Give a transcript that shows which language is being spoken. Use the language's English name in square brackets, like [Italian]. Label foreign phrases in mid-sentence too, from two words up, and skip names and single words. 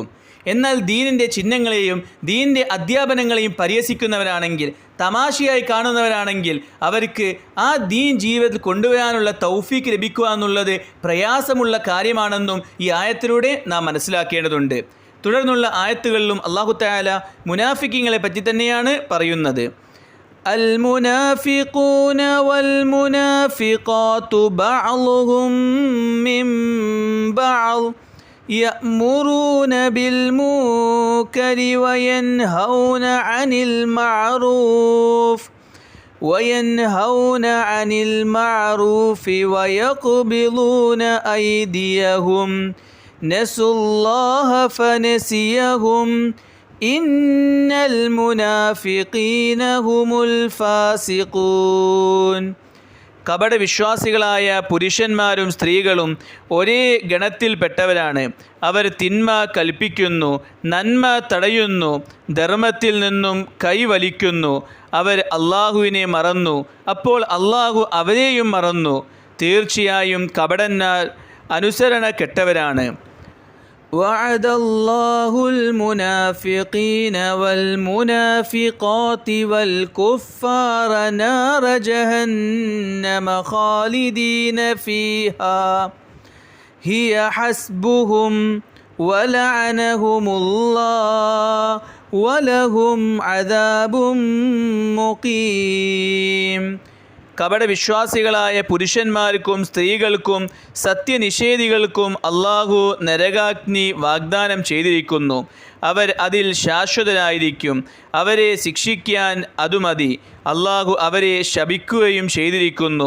[Malayalam] എന്നാൽ ദീനിൻ്റെ ചിഹ്നങ്ങളെയും ദീനിൻ്റെ അധ്യാപനങ്ങളെയും പരിഹസിക്കുന്നവരാണെങ്കിൽ, തമാശയായി കാണുന്നവരാണെങ്കിൽ, അവർക്ക് ആ ദീൻ ജീവിതത്തിൽ കൊണ്ടുവരാനുള്ള തൗഫീക്ക് ലഭിക്കുക എന്നുള്ളത് പ്രയാസമുള്ള കാര്യമാണെന്നും ഈ ആയത്തിലൂടെ നാം മനസ്സിലാക്കേണ്ടതുണ്ട്. തുടർന്നുള്ള ആയത്തുകളിലും അല്ലാഹു തആല മുനാഫിക്കീങ്ങളെ പറ്റി തന്നെയാണ് പറയുന്നത്. [Arabic] المنافقون والمنافقات بعضهم من بعض يأمرون بالمنكر وينهون عن المعروف ويقبضون أيديهم نسوا الله فنسيهم إن المنافقين هم الفاسقون. [Malayalam] കപടവിശ്വാസികളായ പുരുഷന്മാരും സ്ത്രീകളും ഒരേ ഗണത്തിൽപ്പെട്ടവരാണ്. അവർ തിന്മ കൽപ്പിക്കുന്നു, നന്മ തടയുന്നു, ധർമ്മത്തിൽ നിന്നും കൈവലിക്കുന്നു. അവർ അള്ളാഹുവിനെ മറന്നു, അപ്പോൾ അള്ളാഹു അവരെയും മറന്നു. തീർച്ചയായും കപടന്മാർ അനുസരണ കെട്ടവരാണ്. [Arabic] وعد الله المنافقين والمنافقات والكفار نار جهنم خالدين فيها هي حسبهم ولعنهم الله ولهم عذاب مقيم. [Malayalam] കപടവിശ്വാസികളായ പുരുഷന്മാർക്കും സ്ത്രീകൾക്കും സത്യനിഷേധികൾക്കും അല്ലാഹു നരകാഗ്നി വാഗ്ദാനം ചെയ്തിരിക്കുന്നു. അവർ അതിൽ ശാശ്വതരായിരിക്കും. അവരെ ശിക്ഷിക്കാൻ അതുമതി. അല്ലാഹു അവരെ ശപിക്കുകയും ചെയ്തിരിക്കുന്നു.